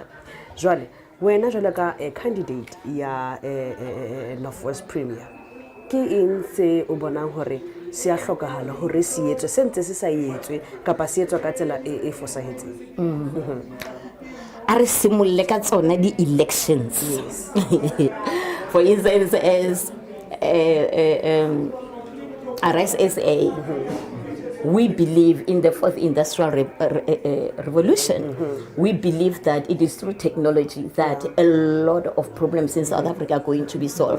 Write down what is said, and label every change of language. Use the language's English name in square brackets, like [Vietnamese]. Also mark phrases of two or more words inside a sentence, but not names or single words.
[Southern Sotho] Jwale wena jwale ka candidate ya Northwest Premier ke eng se o bonang hore se a hlokahala hore se etswe se ntse se sa etswe kapa se etswa ka tsela e fosahetseng? A re simolle ka tsona di elections. [English] For instance, as RSSA, we believe in the fourth industrial revolution. We believe that it is through technology that a lot of problems in South Africa are going to be solved.